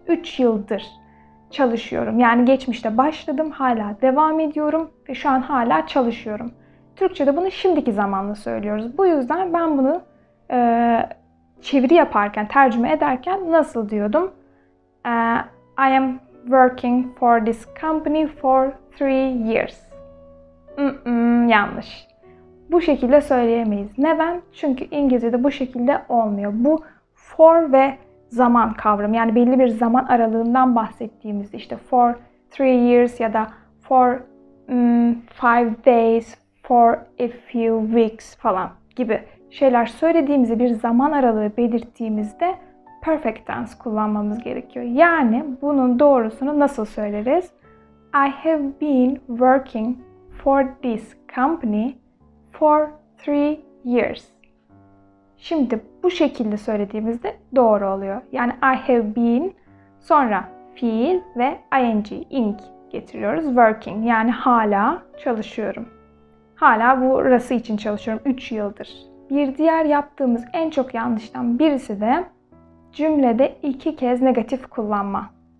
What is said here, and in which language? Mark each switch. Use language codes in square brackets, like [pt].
[tr] 3 yıldır çalışıyorum. Yani geçmişte başladım, hala devam ediyorum ve şu an hala çalışıyorum. Türkçe'de bunu şimdiki zamanla söylüyoruz. Bu yüzden ben bunu çeviri yaparken, tercüme ederken nasıl diyordum? [en] I am working for this company for 3 years. [tr] Yanlış. Bu şekilde söyleyemeyiz. Neden? Çünkü İngilizce'de bu şekilde olmuyor. Bu for ve zaman kavramı. Yani belli bir zaman aralığından bahsettiğimizde işte [en] for 3 years [tr] ya da [en] for 5 days, for a few weeks [tr] falan gibi şeyler söylediğimizde, bir zaman aralığı belirttiğimizde perfect tense kullanmamız gerekiyor. Yani bunun doğrusunu nasıl söyleriz? [en] I have been working for this company for 3 years. [tr] Şimdi bu şekilde söylediğimizde doğru oluyor. Yani [en] I have been, [tr] sonra fiil ve ing getiriyoruz. Working yani hala çalışıyorum. Hala burası için çalışıyorum 3 yıldır Bir diğer yaptığımız en çok yanlıştan birisi de cümlede 2 kez negatif kullanma.